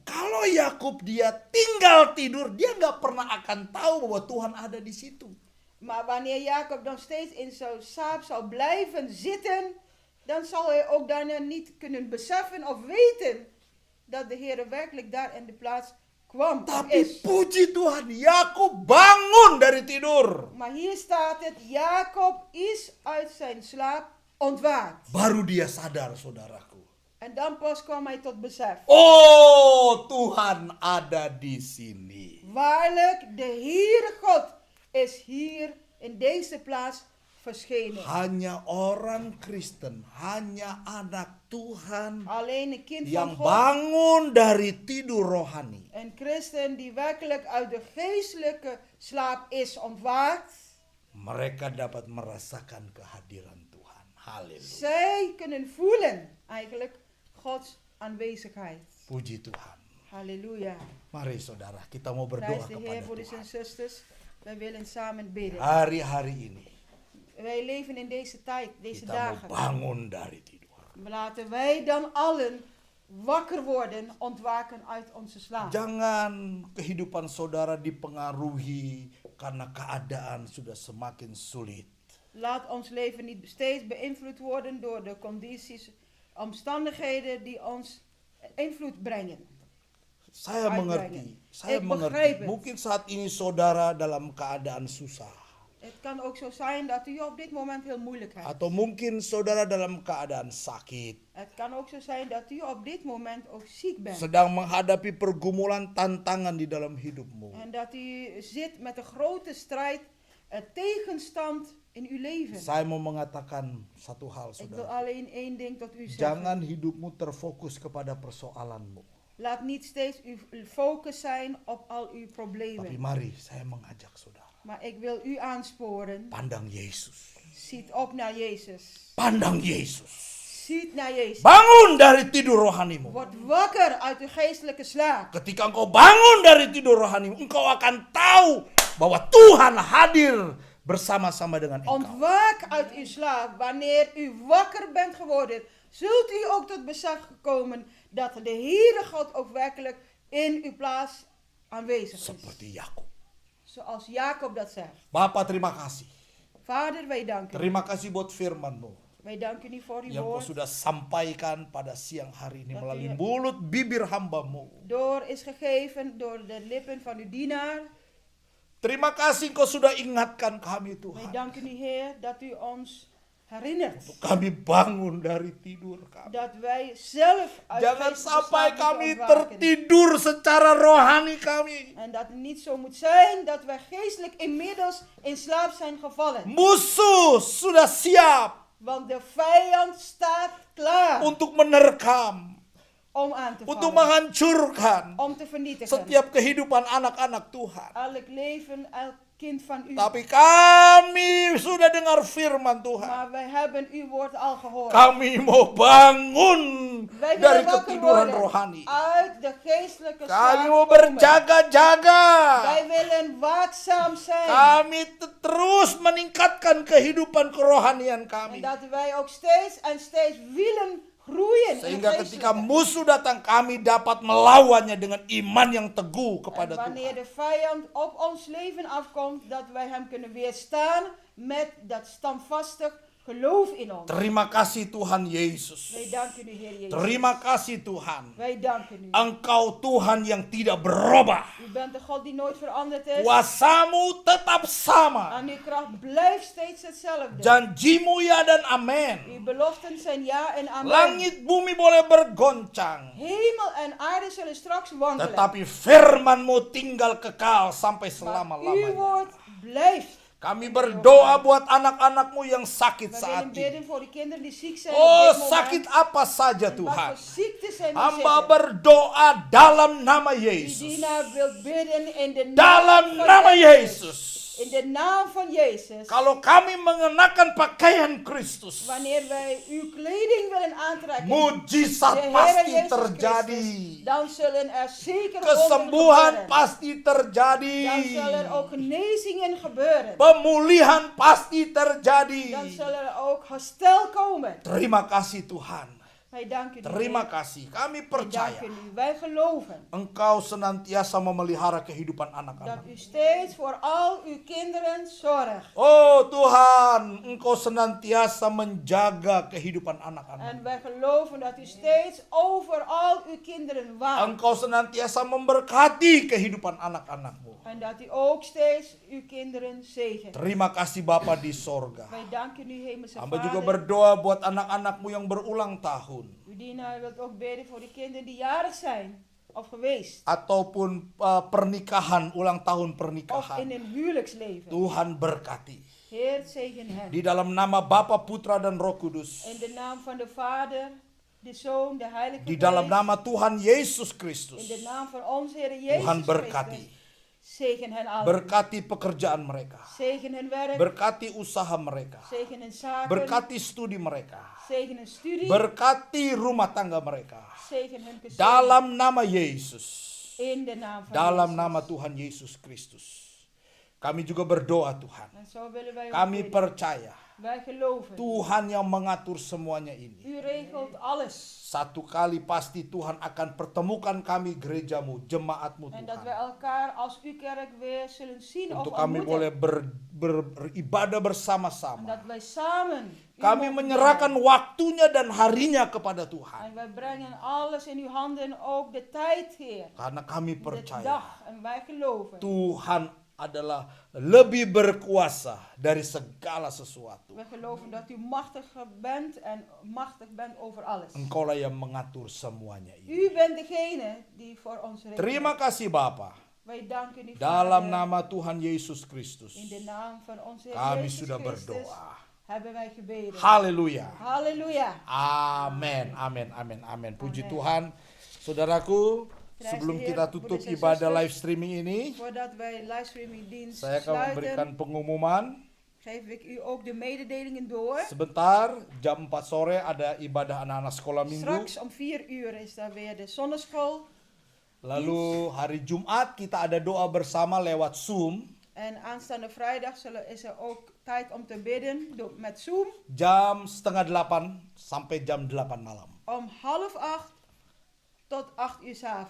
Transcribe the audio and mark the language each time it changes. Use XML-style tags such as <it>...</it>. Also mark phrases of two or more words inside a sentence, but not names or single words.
<id>Kalau Yakub dia tinggal tidur, dia nggak pernah akan tahu bahwa Tuhan ada di situ.</id> <nl>Maar wanneer Jacob dan steeds in zijn slaap zal blijven zitten, dan zal hij ook daarna niet kunnen beseffen of weten dat de Heer werkelijk daar in de plaats kwam. of</nl> <id>Tapi</id> <nl>is.</nl> <id>puji Tuhan, Yakub bangun dari tidur.</id> <nl>Maar hier staat het, Jacob is uit zijn slaap ontwaakt.</nl> <id>Baru dia sadar, saudaraku.</id> <nl>En dan pas kwam hij tot besef.</nl> <id>Oh, Tuhan ada di sini.</id> <nl>Waarlijk, de Heere God is hier in deze plaats verschenen.</nl> <id>Hanya orang Kristen, hanya anak Tuhan</id> <nl>Alleen een kind</nl> <id>yang</id> <nl>van God,</nl> <id>bangun dari tidur rohani.</id> <nl>een christen die werkelijk uit de geestelijke slaap is ontwaakt.</nl> <id>Mereka dapat merasakan kehadiran Tuhan. Haleluya.</id> <nl>Zij kunnen voelen eigenlijk Gods aanwezigheid.</nl> <id>Puji Tuhan.</id> <nl>Halleluja.</nl> <id>Mari saudara, kita mau</id> <nl>Prijs</nl> <id>berdoa</id> <nl>de Heer,</nl> <id>kepada</id> <nl>broeders en</nl> <id>Tuhan.</id> <nl>zusters. Wij willen samen bidden.</nl> <id>Hari-hari ini</id> <nl>Wij leven in deze tijd, deze</nl> <id>kita mau</id> <nl>dagen.</nl> <id>bangun dari tidur.</id> <nl>Laten wij dan allen wakker worden, ontwaken uit onze slaap.</nl> <id>Jangan kehidupan saudara dipengaruhi karena keadaan sudah semakin sulit.</id> <nl>Laat ons leven niet steeds beïnvloed worden door de condities, omstandigheden die ons invloed brengen.</nl> <id>Saya mengerti, saya</id> <nl>Ik</nl> <id>mengerti.</id> <nl>begrijp het.</nl> <id>Mungkin saat ini saudara dalam keadaan susah.</id> <nl>Het kan ook zo zijn dat u op dit moment heel moeilijk hebt.</nl> <id>Atau mungkin saudara dalam keadaan sakit.</id> <nl>Het kan ook zo zijn dat u op dit moment ook ziek bent.</nl> <id>Sedang menghadapi pergumulan tantangan di dalam hidupmu.</id> <nl>En dat u zit met een grote strijd, tegenstand in uw leven.</nl> <id>Saya mau mengatakan satu hal</id> <nl>Ik wil</nl> <id>saudara.</id> <nl>alleen één ding tot u zeggen.</nl> <id>Jangan hidupmu terfokus kepada persoalanmu.</id> <nl>Laat niet steeds uw focus zijn op al uw</nl> <id>Tapi</id> <nl>problemen.</nl> <id>mari saya mengajak saudara.</id> <nl>Maar ik wil u aansporen.</nl> <id>Pandang Yesus.</id> <nl>Ziet op naar Jezus.</nl> <id>Pandang Yesus.</id> <nl>Ziet naar Jezus.</nl> <id>Bangun dari tidur rohanimu.</id> <nl>Word wakker uit uw geestelijke slaap.</nl> <id>Ketika engkau bangun dari tidur rohanimu, engkau akan tahu bahwa Tuhan hadir bersama-sama dengan engkau.</id> <nl>Ontwaak uit uw slaap. Wanneer u wakker bent geworden, zult u ook tot besef gekomen dat de Heere God ook werkelijk in uw plaats aanwezig is.</nl> <id>Seperti Yakub.</id> <nl>Zoals Jacob dat zegt.</nl> <id>Bapa, terima kasih.</id> <nl>Vader, wij danken u.</nl> <id>Terima kasih buat firman-Mu</id> <nl>Wij danken u voor uw</nl> <id>yang Kau</id> <nl>woord.</nl> <id>sudah sampaikan pada siang hari ini</id> <nl>Dat</nl> <id>melalui</id> <nl>u-</nl> <id>mulut bibir hamba-Mu.</id> <nl>Door is gegeven door de lippen van uw dienaar.</nl> <id>Terima kasih Engkau sudah ingatkan kami</id> <nl>Wij</nl> <id>Tuhan.</id> <nl>danken u, Heer, dat u ons herinnert.</nl> <id>Kami bangun dari tidur kami.</id> <nl>Dat wij zelf uit</nl> <id>Jangan</id> <nl>geestelijke</nl> <id>sampai</id> <nl>slaap</nl> <id>kami</id> <nl>moeten ontwaken.</nl> <id>tertidur secara rohani kami.</id> <nl>En dat het niet zo moet zijn dat wij geestelijk inmiddels in slaap zijn gevallen.</nl> <id>Musuh sudah siap</id> <nl>Want de vijand staat klaar</nl> <id>untuk menerkam,</id> <nl>om aan te</nl> <id>untuk</id> <nl>vallen.</nl> <id>menghancurkan</id> <nl>Om te vernietigen.</nl> <id>setiap kehidupan anak-anak Tuhan.</id> <nl>Elk leven, elk kind van u.</nl> <id>Tapi kami sudah dengar firman Tuhan.</id> <nl>Maar wij hebben uw woord al gehoord.</nl> <id>Kami mau bangun</id> <nl>Wij</nl> <id>dari</id> <nl>willen wakker</nl> <id>ketiduran</id> <nl>worden</nl> <id>rohani.</id> <nl>uit de geestelijke</nl> <id>Kami</id> <nl>slaap</nl> <id>mau</id> <nl>komen.</nl> <id>berjaga-jaga.</id> <nl>Wij willen waakzaam zijn.</nl> <id>Kami terus meningkatkan kehidupan kerohanian</id> <nl>En</nl> <id>kami.</id> <nl>dat wij ook steeds en steeds willen groeien in</nl> <id>Sehingga</id> <nl>het</nl> <id>ketika</id> <nl>geestelijke.</nl> <id>musuh datang, kami dapat melawannya dengan iman yang teguh</id> <nl>En</nl> <id>kepada</id> <nl>wanneer</nl> <id>Tuhan.</id> <nl>de vijand op ons leven afkomt, dat wij hem kunnen weerstaan met dat standvastig geloof in ons.</nl> <id>Terima kasih Tuhan Yesus.</id> <nl>Wij danken u, Heer Jezus.</nl> <id>Terima kasih Tuhan.</id> <nl>Wij danken u.</nl> <id>Engkau Tuhan yang tidak berubah.</id> <nl>U bent de God die nooit veranderd is.</nl> <id>Kuasamu tetap sama.</id> <nl>En uw kracht blijft steeds hetzelfde.</nl> <id>Janjimu ya dan amin.</id> <nl>Uw beloften zijn ja en amen.</nl> <id>Langit bumi boleh bergoncang,</id> <nl>Hemel en aarde zullen straks wandelen.</nl> <id>tetapi firman-Mu tinggal kekal sampai</id> <nl>Maar uw</nl> <id>selama-lamanya.</id> <nl>woord blijft.</nl> <id>Kami berdoa buat anak-anak-Mu yang sakit</id> <nl>We</nl> <id>saat</id> <nl>willen</nl> <id>ini.</id> <nl>bidden voor de kinderen die ziek zijn Oh, op dit moment.</nl> <id>sakit apa saja</id> <nl>En wat</nl> <id>Tuhan.</id> <nl>voor ziekte zijn we</nl> <id>Hamba</id> <nl>zitten.</nl> <id>berdoa dalam nama Yesus.</id> <nl>Dina wil bidden in de</nl> <id>Dalam</id> <nl>naam</nl> <id>nama</id> <nl>van</nl> <id>Yesus.</id> <nl>In de naam van Jezus.</nl> <id>Kalau kami mengenakan pakaian Kristus,</id> <nl>Wanneer wij uw kleding willen aantrekken,</nl> <id>mujizat</id> <nl>de Heer</nl> <id>pasti</id> <nl>Jezus</nl> <id>terjadi.</id> <nl>Christus, dan zullen er zeker</nl> <id>Kesembuhan</id> <nl>wonderen gebeuren.</nl> <id>pasti terjadi.</id> <nl>Dan zullen er ook genezingen gebeuren.</nl> <id>Pemulihan pasti terjadi.</id> <nl>Dan zullen er ook herstel komen.</nl> <id>Terima kasih Tuhan.</id> <nl>Wij danken u.</nl> <id>Terima</id> <nl>Heer.</nl> <id>kasih. Kami</id> <nl>Wij</nl> <id>percaya</id> <nl>danken u. Wij geloven</nl> <id>Engkau senantiasa memelihara kehidupan</id> <nl>dat</nl> <id>anak-anak.</id> <nl>u steeds voor al uw kinderen zorgt.</nl> <id>Oh Tuhan, Engkau senantiasa menjaga kehidupan anak-anak.</id> <nl>En wij geloven dat u steeds over al uw kinderen waakt.</nl> <id>Engkau senantiasa memberkati kehidupan anak-anak-Mu.</id> <nl>En dat u ook steeds uw kinderen zegent.</nl> <id>Terima kasih Bapa di sorga.</id> <nl>Wij danken u, Hemelse</nl> <id>Hamba juga</id> <nl>Vader.</nl> <id>berdoa buat anak-anak-Mu yang berulang tahun.</id> <nl>Uw dienaar wilt ook bidden voor de kinderen die jarig zijn of geweest.</nl> <id>Ataupun pernikahan, ulang tahun</id> <nl>Of in</nl> <id>pernikahan.</id> <nl>een huwelijksleven.</nl> <id>Tuhan berkati.</id> <nl>Heer, zegen hen.</nl> <id>Di dalam nama Bapa, Putra, dan Roh Kudus.</id> <nl>In de naam van de Vader, de Zoon, de Heilige</nl> <id>Di dalam</id> <nl>Geest.</nl> <id>nama Tuhan Yesus</id> <nl>In</nl> <id>Kristus.</id> <nl>de naam van onze Heer Jezus</nl> <id>Tuhan berkati.</id> <nl>Christus. Zegen hen allen.</nl> <id>Berkati pekerjaan mereka.</id> <nl>Zegen hun werk.</nl> <id>Berkati usaha mereka.</id> <nl>Zegen hun zaken.</nl> <id>Berkati studi mereka.</id> <nl>Zegen hun studie.</nl> <id>Berkati rumah tangga mereka.</id> <nl>Zegen hun gezin.</nl> <id>Dalam nama Yesus.</id> <nl>In de naam van</nl> <id>Dalam</id> <nl>Jezus.</nl> <id>nama Tuhan Yesus Kristus. Kami juga berdoa Tuhan.</id> <nl>En zo willen wij ook</nl> <id>Kami</id> <nl>bidden.</nl> <id>percaya</id> <nl>Wij geloven.</nl> <id>Tuhan yang mengatur semuanya ini.</id> <nl>U regelt alles.</nl> <id>Satu kali pasti Tuhan akan pertemukan kami gerejamu, jemaatmu</id> <nl>En dat wij</nl> <id>Tuhan.</id> <nl>elkaar als uw kerk weer zullen zien of</nl> <id>Untuk kami boleh</id> <nl>ontmoeten.</nl> <id>beribadah</id> <nl>En</nl> <id>bersama-sama.</id> <nl>dat wij samen u</nl> <id>Kami</id> <nl>mogen</nl> <id>menyerahkan</id> <nl>dienen.</nl> <id>waktunya dan harinya kepada</id> <nl>En</nl> <id>Tuhan.</id> <nl>wij brengen alles in uw handen, ook de tijd, Heer.</nl> <id>Karena kami</id> <nl>De</nl> <id>percaya</id> <nl>dag. En wij geloven.</nl> <id>Tuhan adalah lebih berkuasa dari segala sesuatu.</id> <nl>We geloven dat u machtiger bent en machtig bent over alles.</nl> <id>Engkaulah yang mengatur semuanya ini.</id> <nl>U bent degene die voor ons regelt.</nl> <id>Terima kasih Bapa.</id> <nl>Wij danken u,</nl> <id>Dalam</id> <nl>Vader.</nl> <id>nama Tuhan Yesus Kristus.</id> <nl>In de naam van onze Heer</nl> <id>Kami</id> <nl>Jezus</nl> <id>sudah</id> <nl>Christus</nl> <id>berdoa.</id> <nl>hebben wij gebeden.</nl> <id>Haleluya.</id> <nl>Halleluja.</nl> <id>Amin, amin, amin, amin. Puji</id> <nl>Amin.</nl> <id>Tuhan. Saudaraku,</id> <nl>Prijs</nl> <id>sebelum</id> <nl>de Heer,</nl> <id>kita tutup</id> <nl>broeders en</nl> <id>ibadah</id> <nl>zusters.</nl> <en>live streaming ini,</en> <nl>Voordat wij livestreaming dienst</nl> <id>saya akan memberikan</id> <nl>sluiten,</nl> <id>pengumuman.</id> <nl>geef ik u ook de mededelingen door.</nl> <id>Sebentar, jam 4 sore ada ibadah anak-anak sekolah minggu.</id> <nl>Straks om 4 uur is daar weer de zonneschool.</nl> <id>Lalu hari Jumat kita ada doa bersama lewat Zoom.</id> <nl>En aanstaande vrijdag is er ook tijd om te bidden met Zoom.</nl> <id>Jam 7:30 sampai jam 8 malam.</id> <nl>Om 7:30 tot 8 uur 's avonds.</nl>